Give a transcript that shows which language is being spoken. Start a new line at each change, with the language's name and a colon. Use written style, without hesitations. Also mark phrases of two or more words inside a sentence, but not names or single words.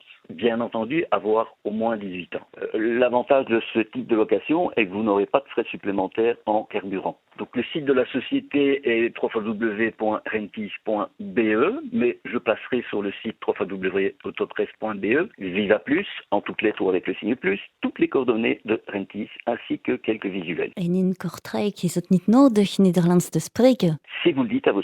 French: Bien entendu, avoir au moins 18 ans. L'avantage de ce type de location est que vous n'aurez pas de frais supplémentaires en carburant. Donc le site de la société est www.rentis.be, mais je passerai sur le site www.autopresse.be, Viva Plus, en toutes lettres ou avec le signe plus, toutes les coordonnées de Rentis, ainsi que quelques visuels.
Dutch: En in Kortrijk is het niet nodig Nederlands te spreken.
French: Si vous le dites à vos